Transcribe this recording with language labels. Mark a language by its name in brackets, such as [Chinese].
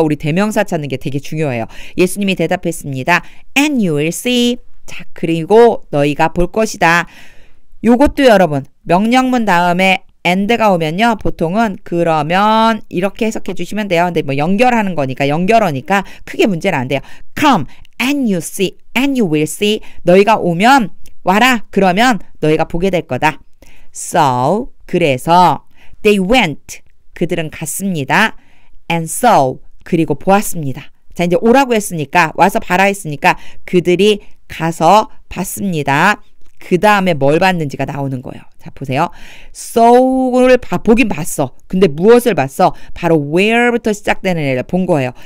[Korean] 우리 대명사 찾는 게 되게 중요해요. 예수님이 대답했습니다. [English] And you will see. [Korean] 자, 그리고 너희가 볼 것이다. 요것도 여러분 명령문 다음에 and가 오면요. 보통은 그러면 이렇게 해석해 주시면 돼요. 근데 뭐 연결하는 거니까 연결어니까 크게 문제는 안 돼요. [English] Come and you see and you will see. [Korean] 너희가 오면 와라. 그러면 너희가 보게 될 거다. [English] So [Korean] 그래서 [English] they went. [Korean] 그들은 갔습니다. [English] And saw. [Korean] 그리고 보았습니다. 자, 이제 오라고 했으니까 와서 봐라 했으니까 그들이 가서 봤습니다. 그 다음에 뭘 봤는지가 나오는 거예요. 자, 보세요. saw,를 보긴 봤어. 근데 무엇을 봤어? 바로 where부터 시작되는 애를 본 거예요.